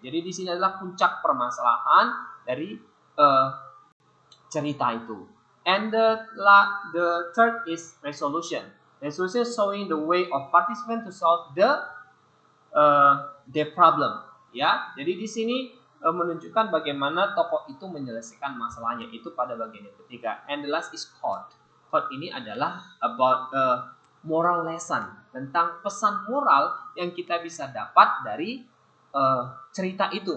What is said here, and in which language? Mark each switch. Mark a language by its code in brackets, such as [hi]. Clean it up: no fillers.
[id] Jadi di sini adalah puncak permasalahan dari cerita itu. [en] And the third is resolution. Resolution showing the way of participant to solve the problem. [id] Jadi di sini menunjukkan bagaimana tokoh itu menyelesaikan masalahnya, itu pada bagian yang ketiga. [en] And the last is quote. [id] Quote ini adalah [en] about moral lesson, [id] tentang pesan moral yang kita bisa dapat dari cerita itu.